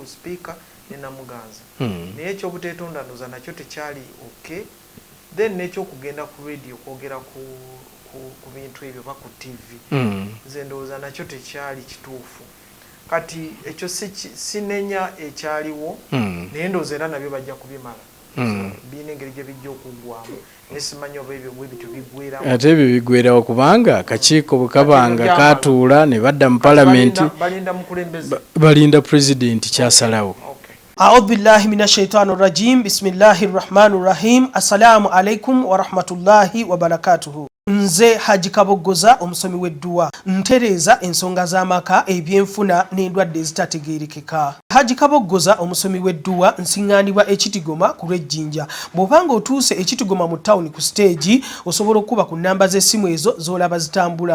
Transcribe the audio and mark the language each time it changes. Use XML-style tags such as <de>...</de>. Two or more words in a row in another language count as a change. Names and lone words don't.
<lg>speaker ne Namuganza naye ekyobuteetonda ndowooza nakyo tekyali</lg> <en>okay then</en> <lg>n'ekyokugenda ku radio kwogera ku bintu ebyo ba ku TV nze ndowooza nakyo tekyali kituufu kati ekyo sinenya ekyaliwo naye ndowooza era nabyo bajja kubimala birina engeri gye bijja okuggwamu nesimanyi oba ebyo bwebityo biggwerawo ate ebyo biggwerawo kubanga akakiiko bwe kabanga katuula ne badda mu palamenti balinda mukulembeze balinda pulezidenti kyasalawo.</lg> <ar>أعوذ بالله من الشيطان الرجيم بسم الله الرحمن الرحيم السلام عليكم ورحمة الله وبركاته.</ar> <lg>Nze Haji Kabogoza omusomi w'edduwa ntereeza ensonga z'amaka ebyenfuna n'endwadde ezitategeerekeka. Haji Kabogoza omusomi w'edduwa nsiŋŋaanibwa ekitigoma ku lw'ejjinja. Bw'obanga otuuse ekitigoma mu ttawuni ku siteegi osobola okuba ku nnamba z'essimu ezo z'olaba zitambula.</lg>